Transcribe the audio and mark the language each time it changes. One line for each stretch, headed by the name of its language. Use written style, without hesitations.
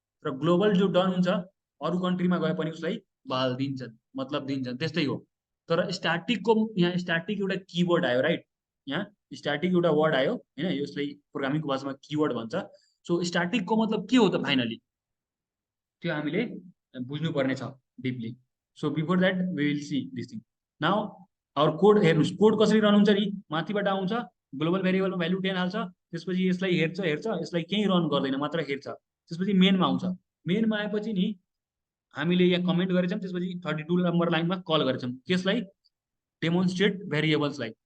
Nepali: र ग्लोबल जो डन हुन्छ अरू कन्ट्रीमा गए पनि उसलाई बाल दिन्छन्, मतलब दिन्छन्, त्यस्तै हो। तर स्ट्याटिकको यहाँ स्ट्याटिक एउटा किवर्ड आयो, राइट? यहाँ स्ट्याटिक एउटा वर्ड आयो, होइन? यसलाई प्रोग्रामिङको भाषामा किवर्ड भन्छ। सो स्ट्याटिकको मतलब के हो त फाइनली, त्यो हामीले बुझ्नुपर्ने छ deeply.
English: So before that we will see this thing.
Nepali: Now our code हेर्नुहोस्, कोड कसरी रन हुन्छ नि, माथिबाट आउँछ, ग्लोबल भेरिएबलमा भ्यालु 10 हाल्छ, त्यसपछि यसलाई हेर्छ यसलाई केही रन गर्दैन, मात्र हेर्छ। त्यसपछि मेनमा आउँछ, मेनमा आएपछि नि हामीले यहाँ कमेन्ट गरेछौँ, त्यसपछि 32 नम्बर लाइनमा कल गरेछौँ त्यसलाई, डेमोन्स्ट्रेट भेरिएबल्सलाई।